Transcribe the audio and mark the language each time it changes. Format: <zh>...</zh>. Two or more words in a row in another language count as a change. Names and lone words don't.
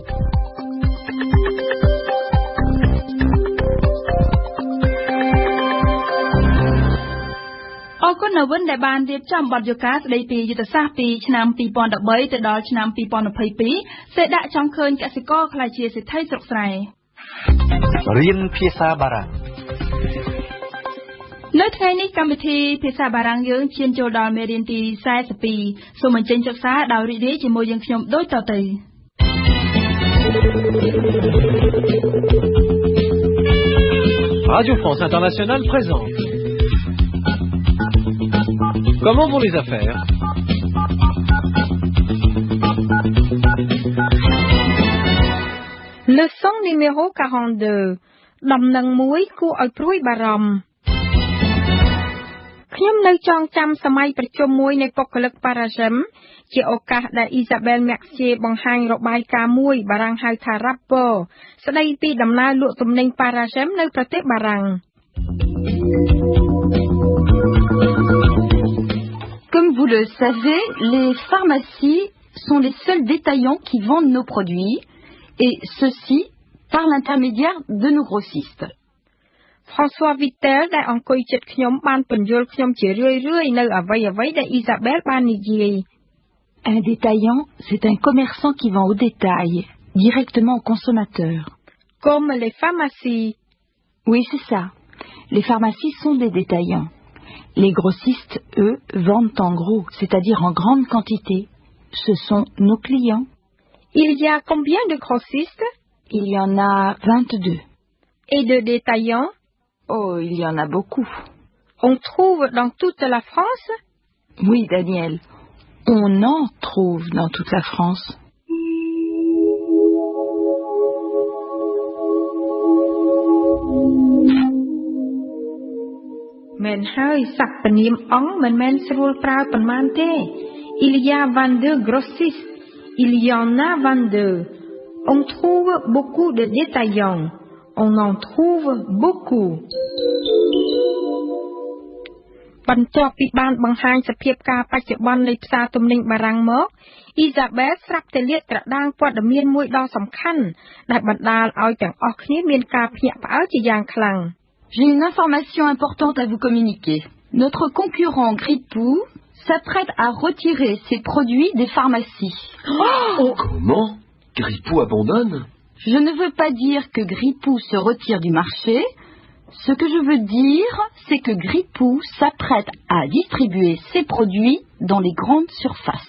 <km>អរគុណនៅវិនដែលបានរៀបចំបទយកការស្ដីពីយុទ្ធសាស្ត្រពីឆ្នាំ2013ទៅដល់ឆ្នាំ2022សេដាក់ចង់ឃើញកសិករក្លាយជាសេដ្ឋីស្រុកស្រែ រៀនភាសាបារាំង នៅថ្ងៃនេះកម្មវិធីភាសាបារាំងយើងឈានចូលដល់មេរៀនទី42សូមអញ្ជើញសិក្សាដោយរីករាយជាមួយយើងខ្ញុំដូចតទៅ</km> <fr>Radio France Internationale présente. Comment vont les affaires? Leçon numéro 42</fr> <km>ដំណឹងមួយគួរឲ្យព្រួយបារម្ភខ្ញុំនៅចងចាំសម័យប្រជុំមួយនៃបុគ្គលិកប៉ារ៉ាហ្សិមជាឱកាសដែលអ៊ីសាបែលម៉ាក់សៀបង្ហាញរបាយការណ៍មួយបារាំងហៅថា rapport ស្ដីពីដំណើរលក់ទំនិញប៉ារ៉ាហ្សិមនៅប្រទេសបារាំង</km> <fr>Comme vous le savez, les pharmacies sont les seuls détaillants qui vendent nos produits et ceci par l'intermédiaire de nos grossistes.</fr> <km>François Vittel ដែលអង្គុយជិតខ្ញុំបានពន្យល់ខ្ញុំជារឿយៗនៅអ្វីៗដែលអ៊ីសាបែលបាននិយាយ</km> <fr>Un détaillant, c'est un commerçant qui vend au détail, directement aux consommateurs. Comme les pharmacies. Oui, c'est ça. Les pharmacies sont des détaillants. Les grossistes, eux, vendent en gros, c'est-à-dire en grande quantité. Ce sont nos clients. Il y a combien de grossistes? Il y en a 22. Et de détaillants? Oh, il y en a beaucoup. On trouve dans toute la France? Oui, Daniel. On en trouve dans toute la France. Men hơi sắp phần niệm ống men men srul prao phần man thế. Il y a 22 grossistes. Il y en a 22. On trouve beaucoup de détaillants. On en trouve beaucoup.</fr> <km>បន្ទាប់ពីបានបង្ហាញសភាពការបច្ចុប្បន្ននៃផ្សារទំនិញបារាំងមកអ៊ីសាបែលស្រាប់តែលាតត្រដាងព័ត៌មានមួយដ៏សំខាន់ដែលបណ្ដាលឲ្យទាំងអស់គ្នាមានការភ្ញាក់ផ្អើលជាយ៉ាងខ្លាំង</km> <fr>J'ai une information importante à vous communiquer. Notre concurrent Gripou s'apprête à retirer ses produits des pharmacies. Oh comment? Gripou abandonne? Je ne veux pas dire que Gripou se retire du marché. Ce que je veux dire, c'est que Gripou s'apprête à distribuer ses produits dans les grandes surfaces.</fr>